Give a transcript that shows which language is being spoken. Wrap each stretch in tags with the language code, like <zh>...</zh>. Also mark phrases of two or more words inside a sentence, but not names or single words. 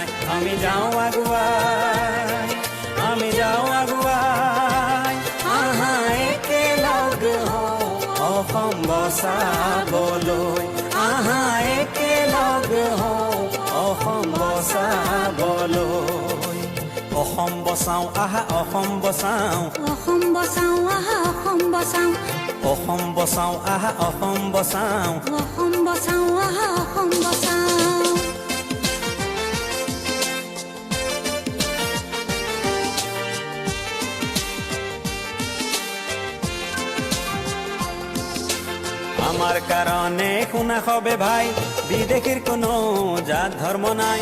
<as>আমি যাওঁ আগুৱাই, আমি যাওঁ আগুৱাই, আহা একেলগ হওঁ অসম বচাবলৈ, আহা একেলগ হওঁ অসম বচাবলৈ। অসম বচাও আহা, অসম বচাও, অসম বচাও আহা, অসম বচাও, অসম বচাও আহা, অসম বচাও, অসম বচাও আহা, অসম বচাও।</as> <bn>আমার কারণে শুনা হবে ভাই, বিদেশির কোনো জাত ধর্ম নাই।</bn>